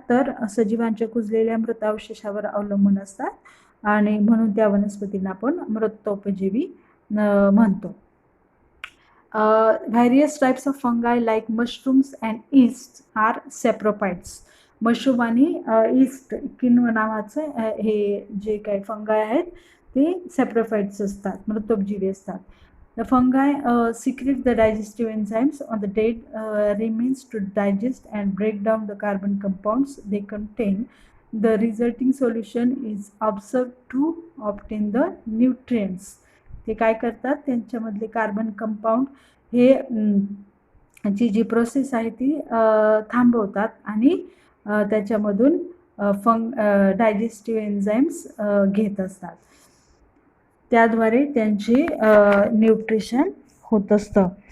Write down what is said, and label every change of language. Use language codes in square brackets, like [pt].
[mr] तर सजीवांच्या कुजलेल्या मृत अवशेषावर अवलंबून असतात आणि म्हणून त्या वनस्पतींना आपण मृतोपजीवी म्हणतो. [en] Various types of fungi like mushrooms and yeast are saprophytes. [mr] Mushroom आणि ईस्ट किन्व नावाचं हे जे काही फंगाय आहेत ते सॅप्रोफाइट्स असतात, मृतोपजीवी असतात. [en] The fungi secrete the digestive enzymes on the dead remains to digest and break down the carbon compounds they contain. The resulting solution is observed to obtain the nutrients. [mr] ते काय करतात, त्यांच्यामधले कार्बन कंपाऊंड हे जी process आहे ती थांबवतात आणि त्याच्यामधून digestive enzymes घेत असतात. त्याद्वारे त्यांचे न्यूट्रिशन होत असतं.